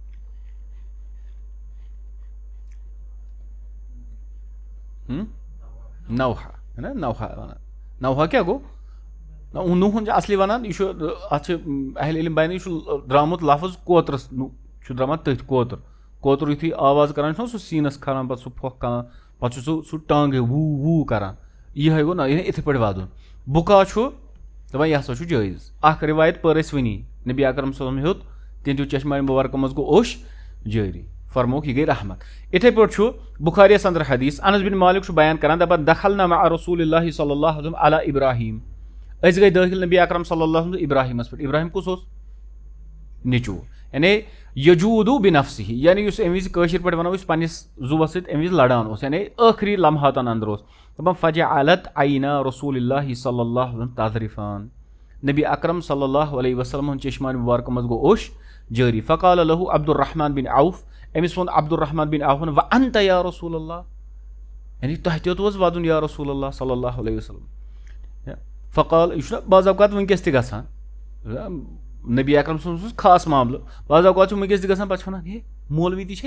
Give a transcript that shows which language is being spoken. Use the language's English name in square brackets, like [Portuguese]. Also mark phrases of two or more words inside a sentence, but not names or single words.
[Kashmiri] نوحہ نوحہ ونان نوحہ کیاہ گوٚو نوٗہن چھِ اصلی ونان یہِ چھُ اتھ چھِ اہلِ علم بیان یہِ چھُ درامُت لفظ کوترس چھُ درٛامُت تٔتھۍ کوتُر یُتھُے آواز کران چھُنہ سُہ سیٖنس کھالان پتہٕ سُہ پھۄکھ کھالان پتہٕ چھُ سُہ ٹانٛگہٕ ووٗ کران یِہوے گوٚو نہ یِتھٕے پٲٹھۍ ودُن بُکا چھُ دپان یہِ ہسا چھُ جٲیز اکھ رِوایت پٔر اَسہِ وٕنی نبی اکرم [Arabic] صلی اللہ علیہ وسلم [Kashmiri] ہیوٚت تِہنٛدیو چشمانہِ مُبارکو منٛز گوٚو اوٚش جٲری فرموکھ یہِ گٔے رحمت یِتھٕے پٲٹھۍ چھُ بُخاریَس انٛدر حدیٖث انس بن مالک چھُ بیان کران دپان [Arabic] دخلنا مع رسول اللہ صلی اللہ علیہ وسلم علی ابراہیم [Kashmiri] أسۍ گٔے دٲخل نبی اکرم [Arabic] صلی اللہ علیہ وسلم [Kashmiri] ابراہیمس پٮ۪ٹھ ابراہیم کُس اوس نیٚچوٗ یعنی [Arabic] یجوٗدو بنفسہِ [Kashmiri] یعنی یُس اَمہِ وِزِ کٲشِر پٲٹھۍ ونو أسۍ پننِس زُوس سۭتۍ اَمہِ وِزِ لڑان اوس یعنی ٲخری لمحاتن انٛدر اوس دپان [Arabic] فجعلت عینا رسول اللہ صلی اللہ علیہ وسلم تذرفان [Kashmiri] نبی اکرم [Arabic] صلی اللہ علیہ وسلم [Kashmiri] ہُنٛد چشمانہِ مُبارکو منٛز گوٚو اوٚش جٲری فقال لہو عبدالرحمان بن عوف أمِس ووٚن عبدالرحمان بن عوفن [Arabic] وانت یا رسول اللہ [Kashmiri] یعنی تۄہہِ تہِ اوس ودُن [Arabic] یا رسول اللہ صلی اللہ علیہ وسلم فقال [Kashmiri] یہِ چھُنہ بعض اوقات وٕنکیٚس تہِ گژھان نبی اکرم صٲب سُنٛد خاص معاملہٕ بعض اوقات چھُ وٕنکیٚس تہِ گژھان پتہٕ چھِ ونان ہے مولوی تہِ چھا